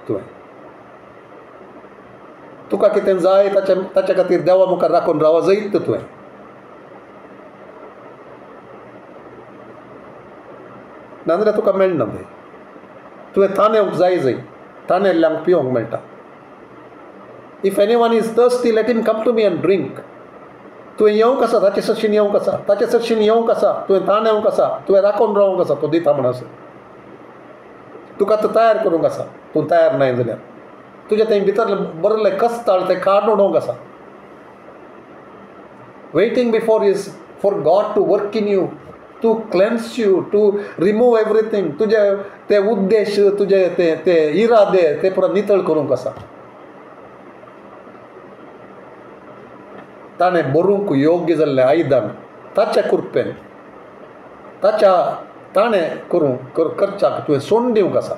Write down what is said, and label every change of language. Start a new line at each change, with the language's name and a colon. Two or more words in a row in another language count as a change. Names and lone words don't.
Konkani: तुका कितें जाय ताचे खातीर देवा मुखार राखून रावा जैत तुवें. नाजाल्यार तुका मेळना थंय. तुवें ताणेवंक जाय जंय ताणेल्ल्यांक पिवंक मेळटा.
English: if any one is thirsty let him come to me and drink.
Konkani: तुवें येवंक आसा ताचे सडशीन येवंक आसा, ताचे सडशीन येवंक आसा, तुवें ताणेवंक आसा, तुवें राखून रावंक आसा, तो दिता म्हणून आसा. तुका तो तयार करूंक आसा. तूं तयार नाय जाल्यार तुजें थंय भितर बरयलें कस्ताळ तें काडून उडोवंक आसा.
English: waiting before is for God to work in you, to cleanse you, to remove everything.
Konkani: तुजे ते उद्देश, तुजे ते इरादे ते पुरो नितळ करूंक आसा. ताणें बरोवंक योग्य जाल्लें आयदान ताच्या कृपेन ताच्या ताणें करच्याक तुवें सोडून दिवंक आसा.